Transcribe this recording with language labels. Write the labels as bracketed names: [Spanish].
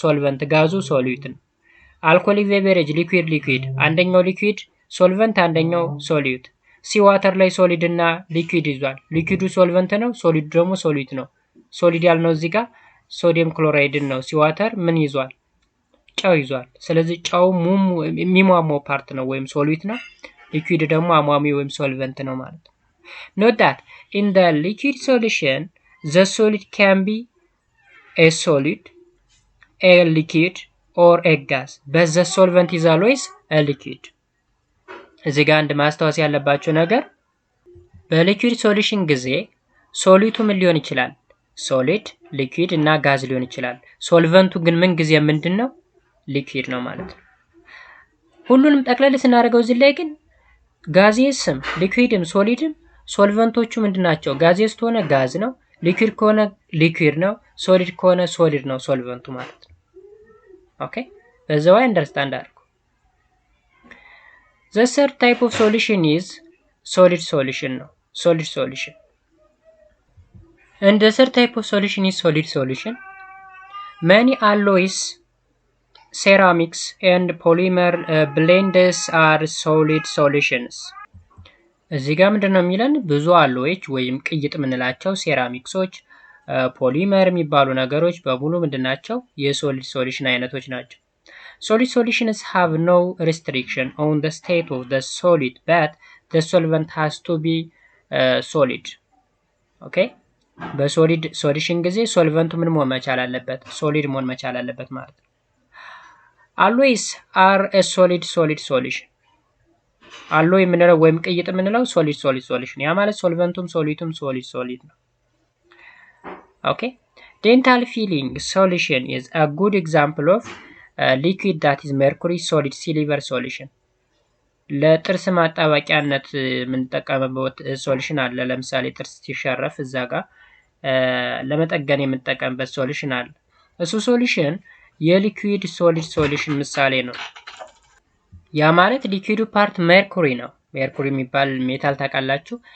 [Amharic] ሶልቨንት፣ ጋዙ ሶሊዩት ነው። አልኮሊክ ቤቨሬጅ ሊኩዊድ፣ አንደኛው ሊኩዊድ ሶልቨንት፣ አንደኛው ሶሊዩት። ሲ ዋተር ላይ ሶሊድ እና ሊኩዊድ ይዟል። ሊኩዊዱ ሶልቨንት ነው፣ ሶሊዱ ደግሞ ሶሊዩት ነው። ሶሊድ ያልነው እዚህ ጋር ሶዲየም ክሎራይድን ነው። ሲ ዋተር ምን ይዟል? ጨው ይዟል። ስለዚህ ጨው የሚሟሟው ፓርት ነው ወይም ሶሊዩት ነው። ሊኩዊድ ደግሞ አሟሚ ወይም ሶልቨንት ነው ማለት ነው። [English] Note that in the liquid solution, the solid can be a solid, a liquid, or a gas, but the solvent is always a liquid. [Amharic] እዚህ ጋር አንድ ማስታወስ ያለባቸው ነገር በሊኩዊድ ሶሉሽን ጊዜ ሶሊቱ ምን ሊሆን ይችላል? ሶሊድ፣ ሊኩዊድ እና ጋዝ ሊሆን ይችላል። ሶልቨንቱ ግን ምን ጊዜ ምንድነው? ሊኩዊድ ነው ማለት ነው። ሁሉንም ጠቅለል ስናደርገው እዚህ ላይ ግን ጋዜስም ሊኩዊድም ሶሊድም ሶልቨንቶቹ ምንድናቸው? ጋዜስ ከሆነ ጋዝ ነው፣ ሊኩዊድ ከሆነ ሊኩዊድ ነው፣ ሶሊድ ከሆነ ሶሊድ ነው ሶልቨንቱ ማለት ነው። ኦኬ፣ በዛው አንደርስታንድ አድርጉ። [English] The third type of solution is solid solution [Amharic] ነው። [English] solid solution. And the third type of solution is solid solution. Many alloys, ceramics and polymer blends are solid solutions. [Amharic] እዚህ ጋር ምንድነው የሚለን? ብዙ አሎዎች ወይም ቅይጥ የምንላቸው ሴራሚክሶች፣ ፖሊመር የሚባሉ ነገሮች በሙሉ ምንድናቸው? የሶሊድ ሶሉሽን አይነቶች ናቸው። [English] Solid solutions have no restriction on the state of the solid, but the solvent has to be solid. Okay? [Amharic] በሶሊድ ሶሉሽን ጊዜ ሶልቨንቱ ምን መሆን መቻል አለበት? ሶሊድ መሆን መቻል አለበት ማለት ነው። [English] Alloys are a solid solution. [Amharic] አሎይ የምንለው ወይም ቅይጥ የምንለው ሶሊድ ሶሉሽን፣ ያ ማለት ሶልቨንቱም ሶሊቱም ሶሊድ ነው። ኦኬ። [English] dental filling solution is a good example of liquid that is mercury solid silver solution. [Amharic] ለጥርስ ማጣበቂያነት የምንጠቀምበት ሶሉሽን አለ። ለምሳሌ ጥርስ ሲሸረፍ እዛ ጋር ለመጠገን የምንጠቀምበት ሶሉሽን አለ። እሱ ሶሉሽን የሊኩዊድ ሶሊድ ሶሉሽን ምሳሌ ነው። ያ ማለት ሊኩዊዱ ፓርት ሜርኩሪ ነው። ሜርኩሪ የሚባል ሜታል ታውቃላችሁ?